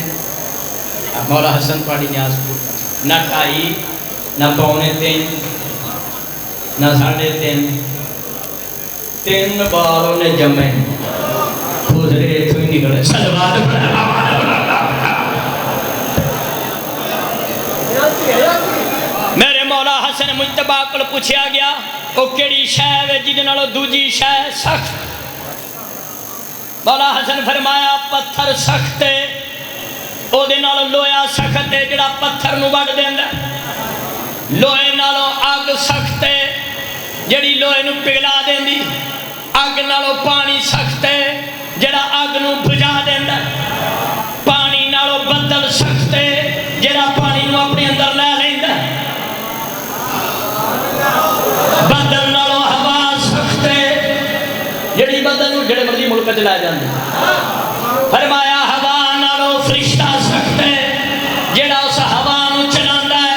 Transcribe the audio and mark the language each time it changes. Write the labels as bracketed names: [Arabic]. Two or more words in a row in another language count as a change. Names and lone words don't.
[Punjabi] مولا حسن پاڑی نیاز پور نہ 2.5 نہ 3.25 نہ 3.5. 3 بالوں نے جمے خسرے تو ہی نکلے. سلوات بنا. میرے مولا حسن مجتبی کو پوچھا گیا وہ کیڑی شے ہے جہدے نالوں دوجی شے سخت؟ مولا حسن فرمایا پتھر سخت ہے او دے نالوں لویا سخت ہے جڑا پتھر نو وڈ دیندا. لوہے نالوں اگ سخت ہے جڑی لوہے نو پگھلا دیندی. اگ نالوں پانی سخت ہے جڑا اگ نو بجھا دیندا. پانی نالوں بدل سخت ہے جڑا پانی نو اپنے اندر لے لیندا. بدل نالوں ہوا سخت ہے جڑی بدل نو جڑے مرضی ملک چ لے جاندی. فرمایا ہوا نالوں فرشتہ سخت ہے جڑا اس ہوا نو چلاندا ہے.